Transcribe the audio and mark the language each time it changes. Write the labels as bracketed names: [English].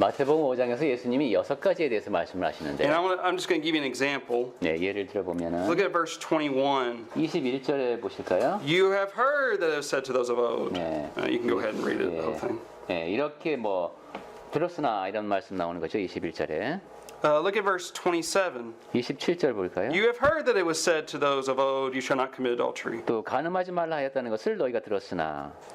[Korean] 마태복음 5장에서 예수님이 6가지에 대해서 말씀을 [English] And [Korean] 하시는데 [English] I'm just going to give you an example. [Korean] 네, 예를 들어보면은 [English] Look at verse 21. [Korean] 21절에 보실까요? [English] You have heard that it was said to those of old. [Korean] 네. [English] You can go ahead and read it, the whole [Korean] 예, [English] thing. [Korean] 예, 이렇게 뭐 들었으나 이런 말씀 나오는 거죠. 21절에. [English] Look at verse 27. [Korean] 27절 볼까요? [English] You have heard that it was said to those of old, you shall not commit adultery. [Korean] 또 가늠하지 말라 하였다는 것을 너희가 들었으나